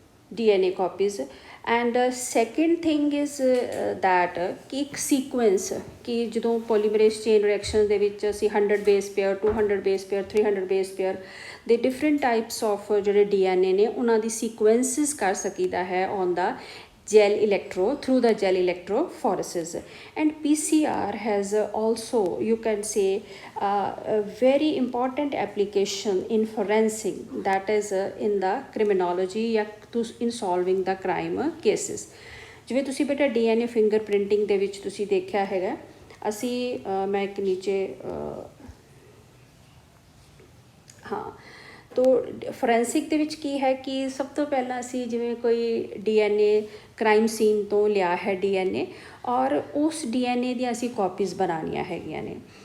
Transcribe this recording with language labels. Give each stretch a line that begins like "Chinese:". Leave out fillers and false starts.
English: DNA copies, and second thing is that
Punjabi: ਕਿ ਇੱਕ sequence ਕਿ ਜਦੋਂ ਪੋਲੀਮਰੇਜ਼ ਚੇਨ ਰਿਐਕਸ਼ਨ ਦੇ ਵਿੱਚ ਅਸੀਂ 100 base pair, 200 base pair, 300 base pair ਦੇ ਡਿਫਰੈਂਟ ਟਾਈਪਸ ਆਫ ਜਿਹੜੇ DNA ਨੇ ਉਹਨਾਂ ਦੀ ਸੀਕੁਐਂਸਿਸ ਕਰ ਸਕੀਦਾ ਹੈ
English: On the through the gel electrophoresis. And PCR has also, you can say, a very important application in forensic, that is in the criminology in solving the crime cases.
Punjabi: ਜਿਵੇਂ ਤੁਸੀਂ ਬੇਟਾ DNA fingerprinting ਦੇ ਵਿੱਚ ਤੁਸੀਂ ਦੇਖਿਆ ਹੈਗਾ, ਅਸੀਂ ਮੈਂ ਇੱਕ ਨੀਚੇ ਹਾਂ ਤੋ ਫੋਰੈਂਸਿਕ ਦੇ ਵਿੱਚ ਕੀ ਹੈ ਕਿ ਸਭ ਤੋਂ ਪਹਿਲਾਂ ਅਸੀਂ ਜਿਵੇਂ ਕੋਈ DNA
English: crime scene
Punjabi: ਤੋਂ ਲਿਆ ਹੈ DNA, ਔਰ ਉਸ DNA ਦੀਆਂ ਅਸੀਂ ਕਾਪੀਜ਼ ਬਣਾਉਣੀਆਂ ਹੈਗੀਆਂ ਨੇ।